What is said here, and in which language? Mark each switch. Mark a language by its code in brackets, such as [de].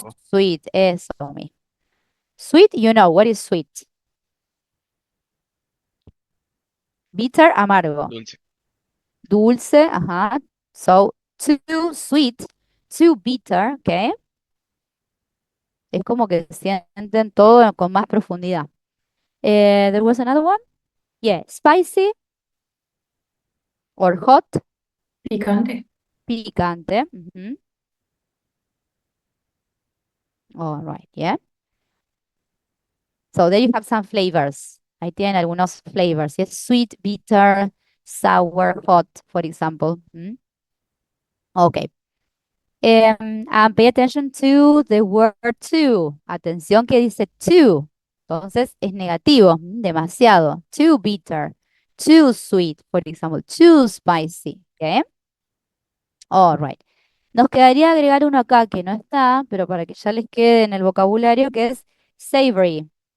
[es] amargo, [en] sweet. [es] Eso, [en] me. Sweet, you know. What is sweet? Bitter, [es] amargo. dulce. Dulce, ajá. [en] So, too sweet, too bitter, okay? [es] Es como que sienten todo con más profundidad. [en] There was another one. Yeah, spicy or hot, [es] Picante. picante. [en] All right, yeah. So there you have some flavors. [es] Ahí tienen algunos flavors. [en] Yes, sweet, bitter, sour, hot, for example. Okay. And pay attention to the word too. [es] Atención que dice too. Entonces es negativo, demasiado. [en] Too bitter, too sweet, for example, too spicy. Okay. All right. [es] Nos quedaría agregar uno acá que no está, pero para que ya les quede en el vocabulario, que es savory.